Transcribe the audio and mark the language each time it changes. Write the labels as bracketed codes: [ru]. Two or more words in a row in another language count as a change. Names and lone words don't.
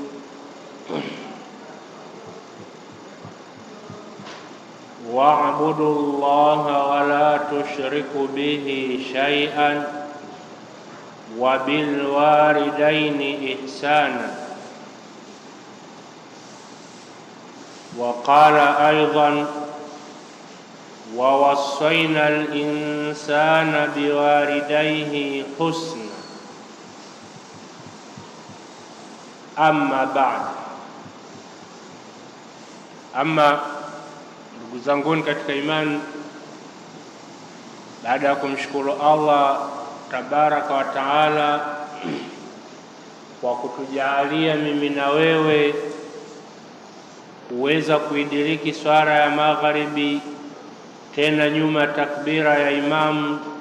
[ar] واعبدوا الله ولا تشركوا به شيئا وبالوالدين إحسانا. وقال أيضا: ووصينا الإنسان بوالديه حسنا. أما بعد. [sw] Ndugu zanguni katika imani, baada ya kumshukuru Allah [ar] تبارك وتعالى [sw] kwa kutujalia mimi na wewe kuweza kuidiriki swala ya magharibi, tena nyuma takbira ya imamu,